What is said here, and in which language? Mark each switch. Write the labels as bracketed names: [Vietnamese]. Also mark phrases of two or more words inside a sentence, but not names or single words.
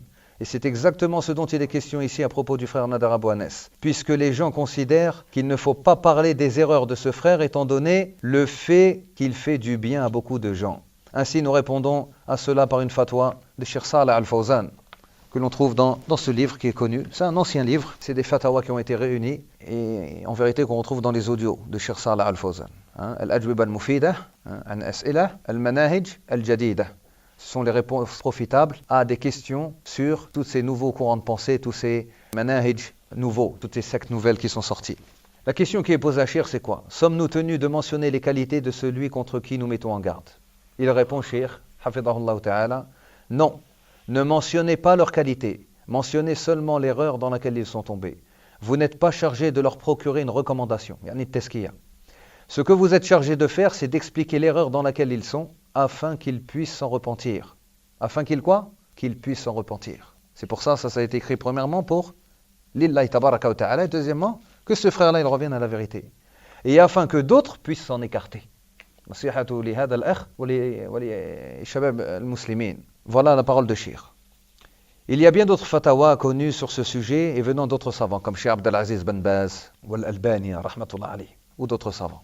[French] Et c'est exactement ce dont il est question ici à propos du frère Nader Abou Anes, puisque les gens considèrent qu'il ne faut pas parler des erreurs de ce frère étant donné le fait qu'il fait du bien à beaucoup de gens. Ainsi, nous répondons à cela par une fatwa de Cheikh Saleh Al-Fawzan, que l'on trouve dans ce livre qui est connu. C'est un ancien livre, c'est des fatwas qui ont été réunis, et en vérité qu'on retrouve dans les audios de Cheikh Saleh Al-Fawzan. [Arabic] الأجوبة المفيدة عن أسئلة المناهج الجديدة. [French] Ce sont les réponses profitables à des questions sur tous ces nouveaux courants de pensée, tous ces manahij nouveaux, toutes ces sectes nouvelles qui sont sorties. La question qui est posée à Cheikh, c'est quoi? Sommes-nous tenus de mentionner les qualités de celui contre qui nous mettons en garde? Il répond, Cheikh, [Arabic] حفظه الله تعالى, [French] non, ne mentionnez pas leurs qualités, mentionnez seulement l'erreur dans laquelle ils sont tombés. Vous n'êtes pas chargé de leur procurer une recommandation, [Arabic] يعني تزكية. [French] Ce que vous êtes chargé de faire, c'est d'expliquer l'erreur dans laquelle ils sont, afin qu'ils puissent s'en repentir. Afin qu'ils quoi? Qu'ils puissent s'en repentir. C'est pour ça a été écrit premièrement pour [Arabic] لله تبارك وتعالى, [French] et deuxièmement, que ce frère-là, il revienne à la vérité. Et afin que d'autres puissent s'en écarter. Voilà la parole de Cheikh. Il y a bien d'autres fatawas connus sur ce sujet et venant d'autres savants, comme Cheikh Abdelaziz Ben Baz, ou Al-Albani, [Arabic] رحمة الله عليه, [French] ou d'autres savants.